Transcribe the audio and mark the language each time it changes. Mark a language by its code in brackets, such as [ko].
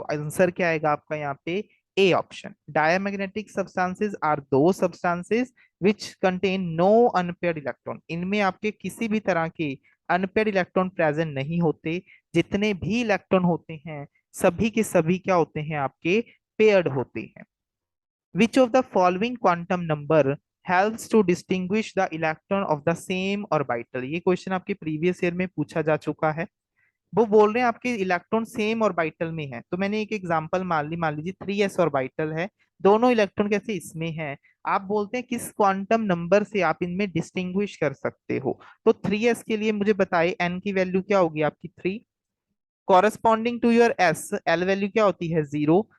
[hi] तो आंसर क्या आएगा आपका यहाँ पे, A option. [en] diamagnetic substances are those substances which contain no unpaired electron, [hi] इनमें आपके किसी भी तरह के अनपेयर्ड इलेक्ट्रॉन प्रेजेंट नहीं होते। जितने भी इलेक्ट्रॉन होते हैं, सभी के सभी क्या होते हैं, आपके पेयर्ड होते हैं। [en] Which of the following quantum number helps to distinguish the electron of the same orbital? [hi] ये क्वेश्चन आपके प्रीवियस ईयर में पूछा जा चुका है। वो बोल रहे हैं आपके इलेक्ट्रॉन सेम ऑर्बिटल में है, तो मैंने एक एग्जांपल मान लीजिए 3s ऑर्बिटल है, दोनों इलेक्ट्रॉन कैसे इसमें है। आप बोलते हैं किस क्वांटम नंबर से आप इनमें डिस्टिंग्विश कर सकते हो। तो 3s के लिए मुझे बताइए n की वैल्यू क्या होगी आपकी 3, corresponding to your S L value क्या होती है 0।